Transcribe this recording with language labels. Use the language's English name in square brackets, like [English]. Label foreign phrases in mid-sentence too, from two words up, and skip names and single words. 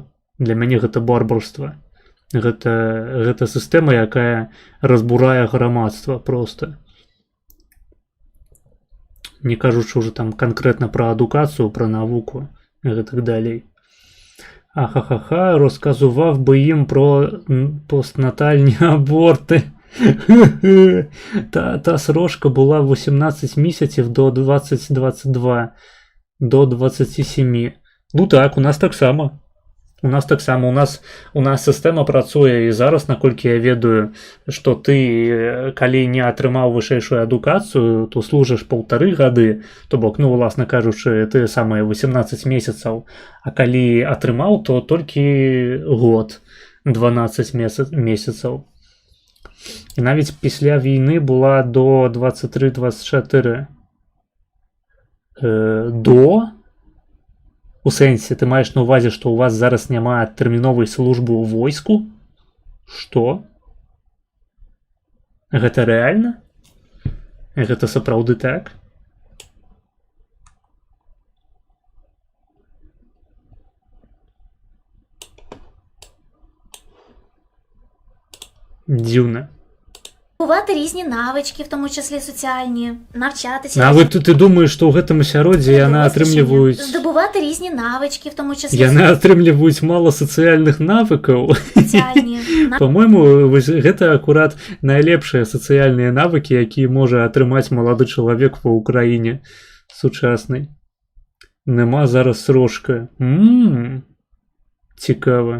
[Belarusian] Для мяне гэта барбарства. Гэта сістэма, якая разбурае грамадства проста. Не кажучы ўжо там канкрэтна пра адукацыю, пра навуку і гэтак далей. Ахахаха, [Ukrainian] розказував би їм про постнатальні аборти. Та срочка була 18 місяців до 22, до 27. Ну так, у нас так само. [Belarusian] У нас сістэма працуе і зараз, наколькі я ведаю, што ты, калі не атрымаў вышэйшую адукацыю, то служыш 1,5 гады, то бок, ну, уласна кажучы, ты самыя 18 месяцаў, а калі атрымаў, то толькі год, 12 месяцаў. [Ukrainian] І навіть після війны была до 23-24. [Belarusian] У сэнсе, ты маеш на ўвазе, што ў вас зараз няма тэрміновай службы ў войску? Што? Гэта рэальна? Гэта сапраўды так? Дзіўна. [Ukrainian] Здобувати різні навички, в тому числі соціальні, навчатися. А ти думаєш, що [Belarusian] у гэтым асяроддзі яны атрымліваюць... [Ukrainian] Здобувати різні навички, в тому числі... [Belarusian] Яны атрымліваюць мало сацыяльных навыкаў. [Ukrainian] Соціальні. [Belarusian] По-мойму, гэта акурат найлепшыя сацыяльныя навыкі, якія можа атрымаць малады чалавек ва ўкраіне сучаснай. [Ukrainian] Нема зараз срочка. Цікава.